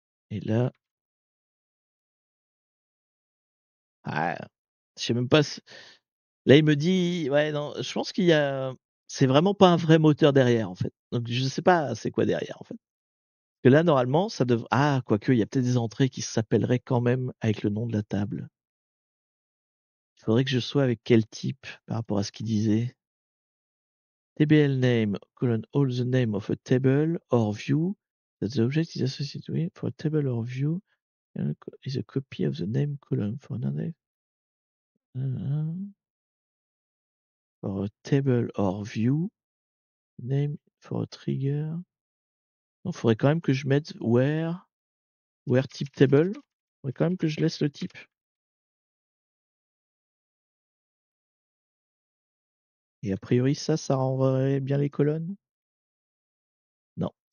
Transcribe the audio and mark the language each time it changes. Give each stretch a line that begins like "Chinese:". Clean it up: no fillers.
French: Et là, ah, je sais même pas si là, il me dit ouais, non, je pense qu'il y a c'est vraiment pas un vrai moteur derrière, en fait. Donc je sais pas c'est quoi derrière, en fait. Que là, normalement, ça dev ah, quoique, il y a peut-être des entrées qui s'appelleraient quand même avec le nom de la table. Il faudrait que je sois avec quel type par rapport à ce qu'il disait?
English: TBL name, colon, all the name of a table or view that the object is associated with for a table or view is a copy of the name column for another for a table or view name for a trigger.
French: Donc faudrait quand même que je mette where type table. Faudrait quand même que je laisse le type. Et a priori ça renverrait bien les colonnes? Non.